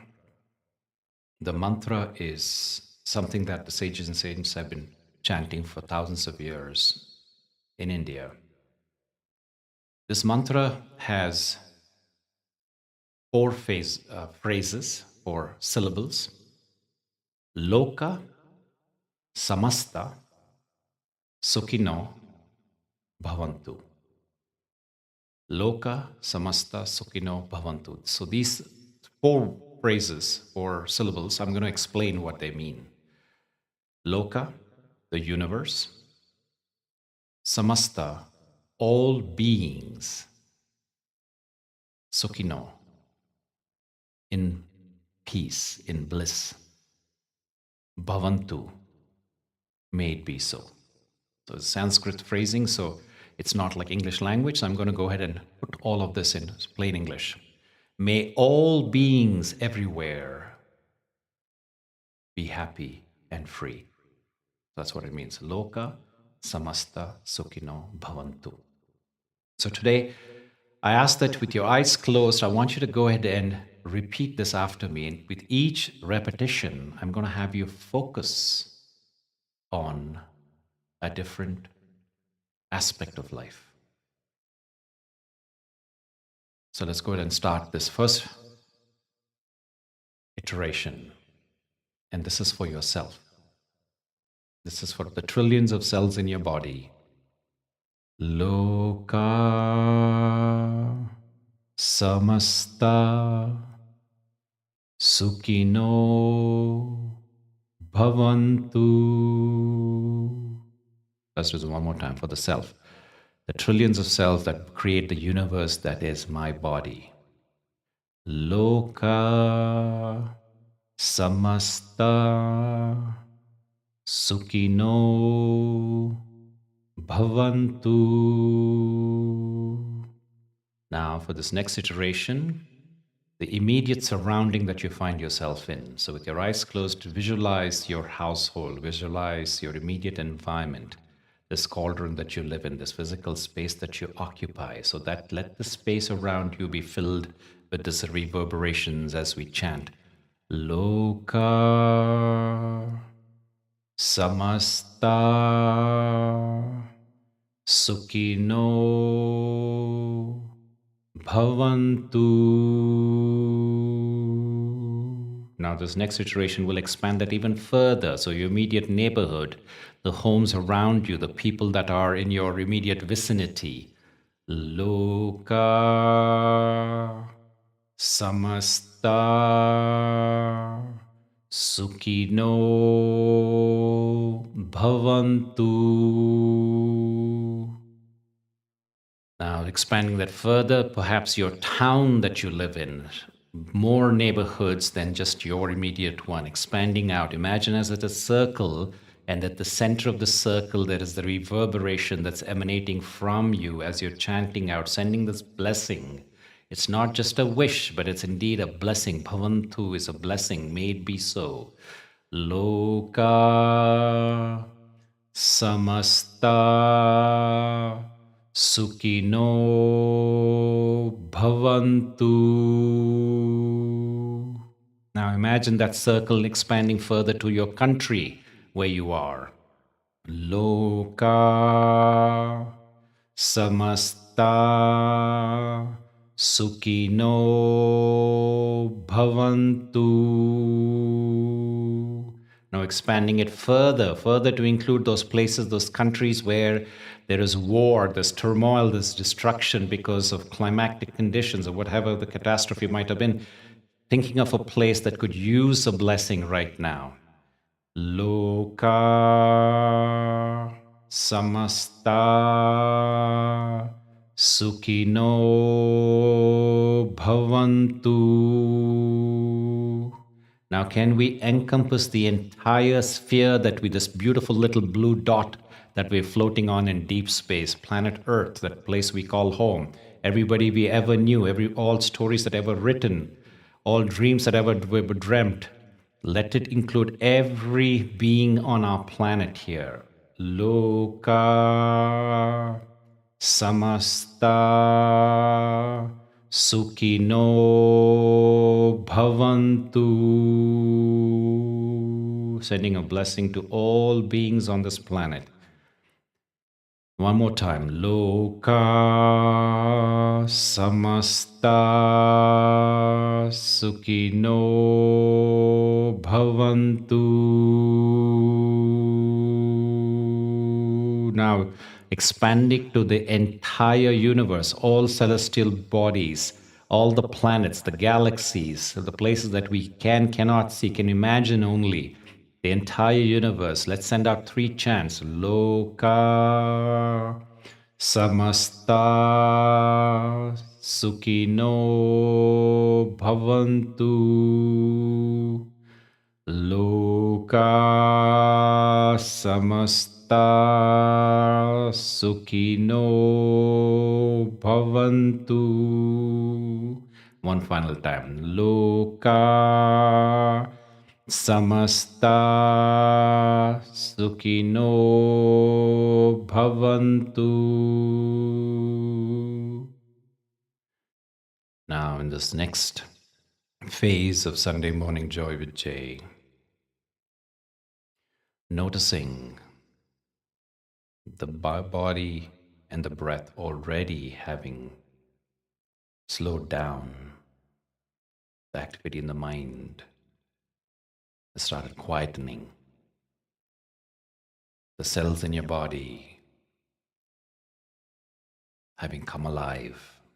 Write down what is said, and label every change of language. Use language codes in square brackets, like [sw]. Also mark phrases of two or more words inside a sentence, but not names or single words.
[en] The mantra is something that the sages and saints have been chanting for thousands of years in India. This mantra has four phrases or syllables. [sa] Loka, samasta, sukhino, bhavantu. Loka, samasta, sukhino, bhavantu. [en] So these four phrases or syllables, I'm going to explain what they mean. Loka, the universe. Samasta, all beings. Sukhino, in peace, in bliss. Bhavantu, may it be so. So it's Sanskrit phrasing, so it's not like English language. So I'm going to go ahead and put all of this in plain English. May all beings everywhere be happy and free. That's what it means. [sa] Loka samasta sukhino bhavantu. [en] So today, I ask that with your eyes closed, I want you to go ahead and repeat this after me. And with each repetition, I'm going to have you focus on a different aspect of life. So let's go ahead and start this first iteration. And this is for yourself. This is for the trillions of cells in your body. [sa] Loka samasta sukhino bhavantu. [en] Let's do this one more time for the self. The trillions of cells that create the universe that is my body. [sa] Loka samasta sukhino bhavantu. [en] Now for this next iteration, the immediate surrounding that you find yourself in. So with your eyes closed, visualize your household, visualize your immediate environment, this cauldron that you live in, this physical space that you occupy, so that let the space around you be filled with these reverberations as we chant. [sa] Loka samasta sukhino bhavantu. [en] Now this next iteration will expand that even further. So your immediate neighborhood, the homes around you, the people that are in your immediate vicinity. [sa] Loka samasta sukhino bhavantu. [en] Now, expanding that further, perhaps your town that you live in, more neighborhoods than just your immediate one, expanding out. Imagine as it's a circle, and at the center of the circle, there is the reverberation that's emanating from you as you're chanting out, sending this blessing. It's not just a wish, but it's indeed a blessing. Bhavantu is a blessing. May it be so. [sa] Loka samasta Sukino bhavantu. [en] Now imagine that circle expanding further to your country where you are. [sa] Loka samasta Sukino bhavantu. [en] Now expanding it further to include those places, those countries where there is war, there's turmoil, there's destruction because of climatic conditions or whatever the catastrophe might have been. Thinking of a place that could use a blessing right now. [sa] Loka samasta Sukino bhavantu. [en] Now, can we encompass the entire sphere that we, this beautiful little blue dot that we're floating on in deep space, planet Earth, that place we call home, everybody we ever knew, all stories that ever written, all dreams that ever were dreamt, let it include every being on our planet here. [sa] Loka samasta Sukino bhavantu. [en] Sending a blessing to all beings on this planet. One more time. [sa] Loka samasta Sukino bhavantu. [en] Now, expanding to the entire universe, all celestial bodies, all the planets, the galaxies, the places that we cannot see, can imagine only. The entire universe. Let's send out 3 chants. [sa] Loka samasta Sukino bhavantu. Loka samasta Sukino bhavantu. [en] One final time. [sa] Loka samasta Sukino bhavantu. [en] Now, in this next phase of Sunday Morning Joy with Jay, noticing the body and the breath already having slowed down, the activity in the mind has started quietening, the cells in your body having come alive.